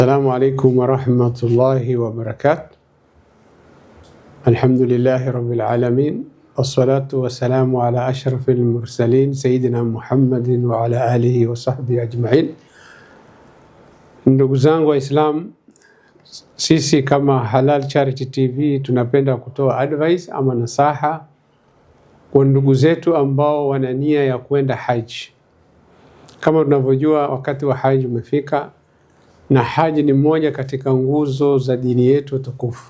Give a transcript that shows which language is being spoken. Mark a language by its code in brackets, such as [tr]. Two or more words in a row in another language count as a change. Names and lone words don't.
[ar] السلام عليكم ورحمة الله وبركاته. الحمد لله رب العالمين، والصلاة والسلام على أشرف المرسلين سيدنا محمد وعلى آله وصحبه أجمعين. [sw] Ndugu zangu wa Islam, sisi kama Halal Charity TV tunapenda kutoa advice ama nasaha kwa ndugu zetu ambao wana nia ya kwenda haji. Kama tunavyojua wakati wa haji umefika, na haji ni moja katika nguzo za dini yetu tukufu.